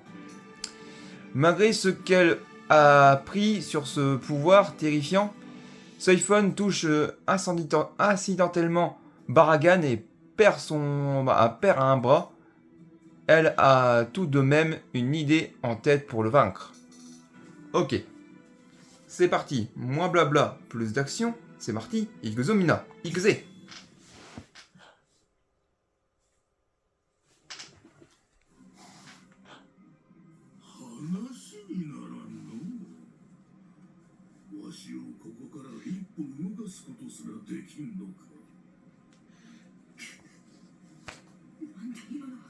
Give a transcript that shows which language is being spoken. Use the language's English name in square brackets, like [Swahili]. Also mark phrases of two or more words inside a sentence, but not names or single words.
[French] Malgré ce qu'elle a appris sur ce pouvoir terrifiant, Soifon touche accidentellement Baragan et perd un bras. Elle a tout de même une idée en tête pour le vaincre. Ok, c'est parti. Moins blabla, plus d'action. C'est parti. [Japanese] 行くぞ皆。行くぜ. 話にならんの。わしをここから一歩動かすことすらできんのか。なんだ今のは。